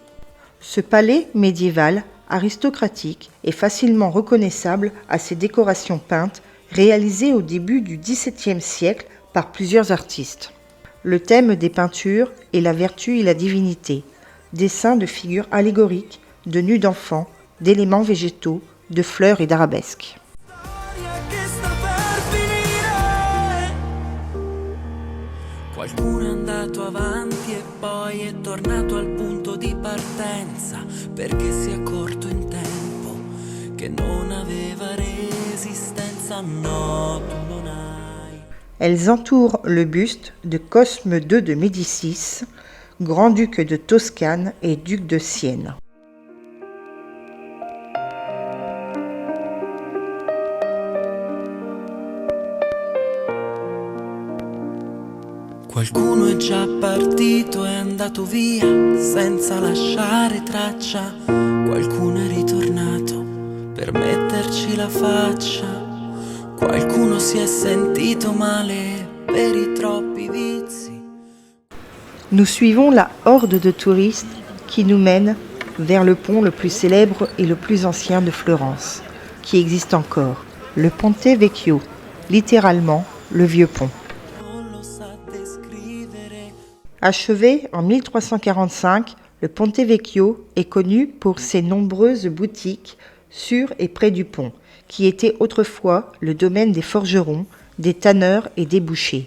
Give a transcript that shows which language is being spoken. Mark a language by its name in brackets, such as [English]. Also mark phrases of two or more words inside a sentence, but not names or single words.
[French] Ce palais médiéval, aristocratique, est facilement reconnaissable à ses décorations peintes réalisées au début du XVIIe siècle par plusieurs artistes. Le thème des peintures est la vertu et la divinité, dessins de figures allégoriques, de nus d'enfants, d'éléments végétaux, de fleurs et d'arabesques. [Italian] Qualcuno è andato avanti e poi è tornato al punto di partenza perché si è accorto in tempo che non aveva resistenza. No, tu non hai. [French] Elles entourent le buste de Cosme II de Médicis, grand-duc de Toscane et duc de Sienne. [Italian] Qualcuno è già partito, è andato via senza lasciare traccia. Qualcuno è ritornato per metterci la faccia. Qualcuno si è sentito male per i troppi vizi. [French] Nous suivons la horde de touristes qui nous mène vers le pont le plus célèbre et le plus ancien de Florence, qui existe encore, le Ponte Vecchio, littéralement le vieux pont. Achevé en 1345, le Ponte Vecchio est connu pour ses nombreuses boutiques sur et près du pont, qui était autrefois le domaine des forgerons, des tanneurs et des bouchers.